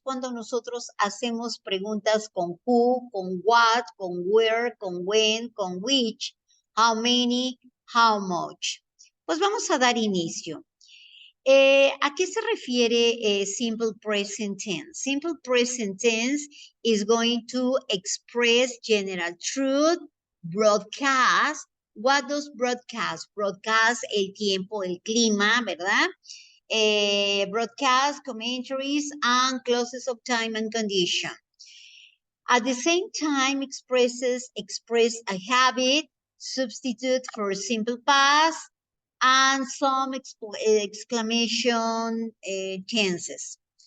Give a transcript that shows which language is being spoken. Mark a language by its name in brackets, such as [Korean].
[Spanish] Cuando nosotros hacemos preguntas con who, con what, con where, con when, con which, [English] how many, how much. [Spanish] Pues vamos a dar inicio. ¿A qué se refiere simple present tense? [English] Simple present tense is going to express general truth, broadcast. What does broadcast? [Spanish] Broadcast el tiempo, el clima, ¿verdad? [English] Broadcast commentaries and clauses of time and condition. At the same time, express a habit, substitute for simple past, and some exclamation tenses.